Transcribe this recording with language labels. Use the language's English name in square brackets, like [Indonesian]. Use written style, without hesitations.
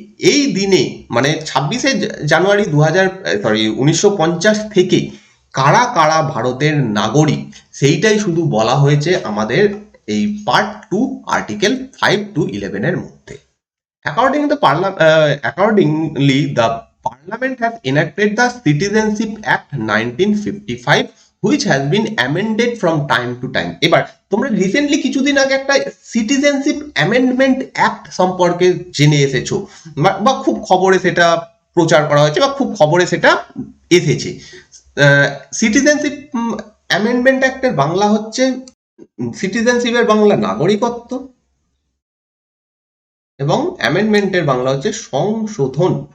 [Bangla] এই দিনে মানে 26 জানুয়ারি 1950 থেকে কারা কারা ভারতের নাগরিক সেইটাই শুধু বলা হয়েছে আমাদের এই পার্ট 2 আর্টিকেল 5 to 11 এর মধ্যে। [English] Accordingly, the Parliament has enacted the Citizenship Act 1955, which has been amended from time to time. [Bangla] এবার তোমরা রিসেন্টলি কিছুদিন আগে একটা সিটিজেনশিপ অ্যামেন্ডমেন্ট অ্যাক্ট সম্পর্কে জেনে এসেছো, বা খুব খবরে সেটা প্রচার করা হয়েছে, বা খুব খবরে সেটা এসেছে। সিটিজেনশিপ অ্যামেন্ডমেন্ট অ্যাক্টের বাংলা হচ্ছে, সিটিজেনশিপের বাংলা নাগরিকত্ব, এবং অ্যামেন্ডমেন্টের বাংলা হচ্ছে সংশোধন।